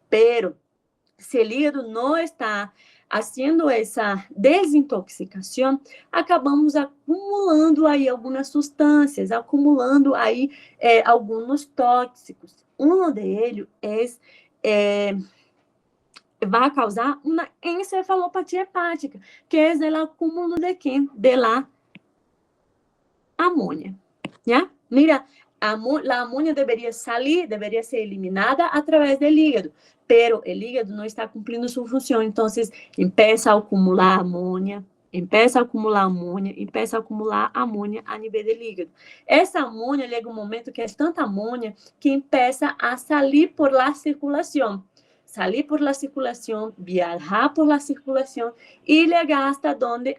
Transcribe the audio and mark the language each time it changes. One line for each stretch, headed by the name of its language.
Portuguese: Pero, se o hígado não está fazendo essa desintoxicação, acabamos acumulando aí algumas substâncias, acumulando aí alguns tóxicos. Um deles é
Spanish: va a causar una encefalopatía hepática, que es el acúmulo de ¿qué? De la amonia, ¿ya? Mira, la amonia debería salir, debería ser eliminada a través del hígado, pero el hígado no está cumpliendo su función, entonces empieza a acumular amônia, empieza a acumular amônia
Portuguese: a nível do
Spanish: hígado.
Portuguese: Essa amônia chega um momento que é tanta amônia que
Spanish: empieza a salir por la
Portuguese: circulação.
Spanish: Salir por la circulación, viajar por la circulación y llegar hasta donde?